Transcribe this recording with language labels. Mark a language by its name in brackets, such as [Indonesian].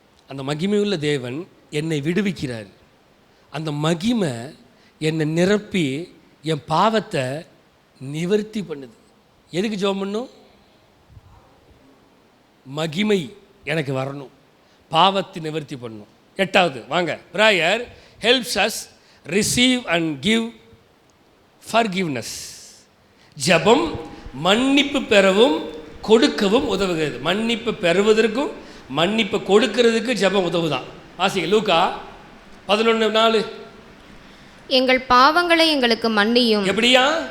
[Tamil] அந்த மகிமையுள்ள தேவன் என்னை விடுவிக்கிறார். அந்த மகிமை என்னை நிரப்பி என் பாவத்தை நிவர்த்தி பண்ணுது. எதுக்கு ஜெபம் பண்ணும்? மகிமை எனக்கு வரணும், பாவத்தை நிவர்த்தி பண்ணணும். 8வது வாங்க, [English] prayer helps us receive and give forgiveness. [Tamil] ஜெபம் மன்னிப்பு பெறவும் கொடுக்கவும் உதவுகிறது. மன்னிப்பு பெறுவதற்கும் மன்னிப்பு கொடுக்கிறதுக்கு ஜெபம் உதவுதான். வாசிங்க லூக்கா 11:4. எங்கள் பாவங்களை எங்களுக்கு மன்னியும். எப்படியா?